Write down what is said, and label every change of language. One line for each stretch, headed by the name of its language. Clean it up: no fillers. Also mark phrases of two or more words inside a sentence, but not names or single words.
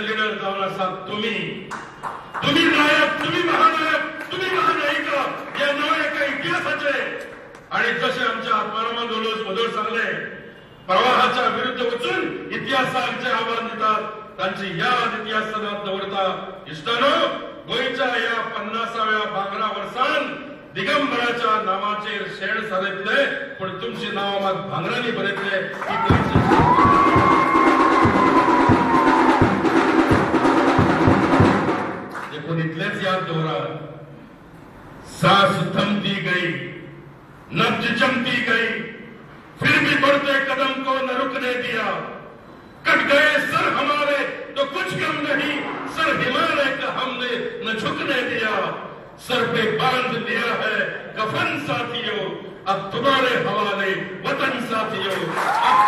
Konkani: लिडर जावन आसात तुम्ही नायक तुम्ही महानायिका या नव्या एका इतिहासाचे आणि जसे आमच्या आत्मारामा दोलोस सांगले प्रवाहाच्या विरुद्ध वचून इतिहासाचे आव्हान दितात त्यांची याद इतिहासात दवरता इश्टानो गोंयच्या या 50व्या भांगरा वर्सान दिगंबराच्या नावाचेर शेण सारयतले पण तुमचे नाव मात भांगरांनी बरयतले देखून इतलेच याद दवरात
Hindi: सांस थमती गई नब्ज जमती गई फिर भी बढ़ते कदम को न रुकने दिया कट गए सर हमारे तो कुछ कम नहीं सर हिमालय का हमने न झुकने दिया सर पे बांध दिया है कफन साथियों अब तुम्हारे हवाले वतन साथियों